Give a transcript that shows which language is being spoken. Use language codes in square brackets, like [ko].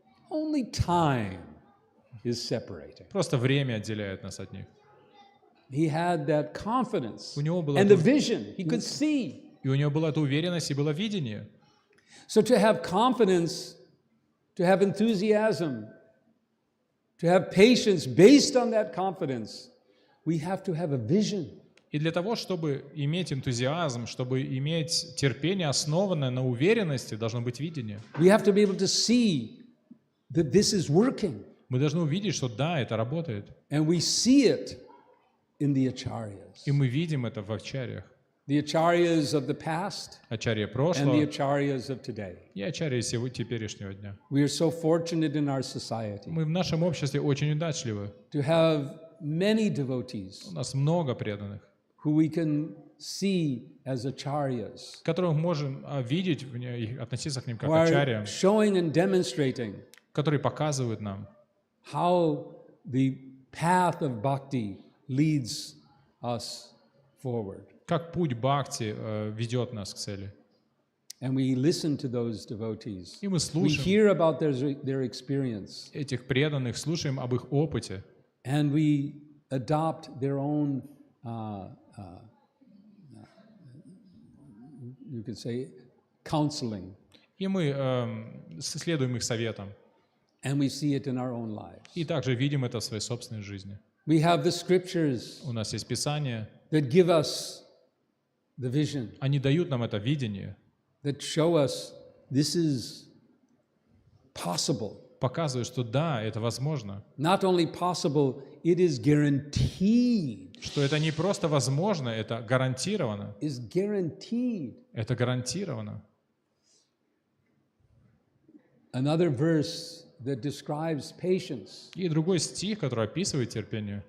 [en] Only time is separating. [ru] Просто время отделяет нас от них. [en] He had that confidence [ru] У него была [en] and the vision. He could see. [ru] И у него была эта уверенность и было видение. [en] So to have confidence, to have enthusiasm, to have patience based on that confidence, we have to have a vision. [ru] И для того, чтобы иметь энтузиазм, чтобы иметь терпение, основанное на уверенности, должно быть видение. [en] We have to be able to see that this is working. [ru] Мы должны увидеть, что да, это работает. [en] And we see it in the acharyas. [ru] И мы видим это в ачарьях. [en] The acharyas of the past [ru] Ачарья [en] and the [ru] прошлого [en] acharyas of today. [ru] и ачарьи теперешнего дня. [en] We are so fortunate in our society [ru] Мы в нашем обществе очень удачливы. [en] to have many devotees [ru] У нас много преданных, [en] who we can see as acharyas, [ru] которых мы можем видеть, и относиться к ним как [en] who [ru] к [en] are [ru] ачарьям, [en] showing and demonstrating [ru] которые показывают нам, [en] how the path of bhakti leads us forward. [ru] как путь бхакти ведет нас к цели. [en] And we listen to those devotees. [ru] И мы [en] We [ru] слушаем [en] hear about their experience, [ru] этих преданных, слушаем об их опыте, [en] and we adopt their own, you could say, counseling, [ru] и мы следуем их советам. [en] and we see it in our own lives. [ru] И также видим это в своей собственной жизни. [en] We have the scriptures [ru] У нас есть Писания, [en] that give us the vision, [ru] они дают нам это видение, [en] that show us this is possible. [ru] показывают, что да, это возможно. [en] Not only possible, it is guaranteed. [ru] Что это не просто возможно, это гарантировано. [en] Is guaranteed. [ru] Это гарантировано. [en] Another verse that describes patience [ru] И другой стих, который описывает терпение,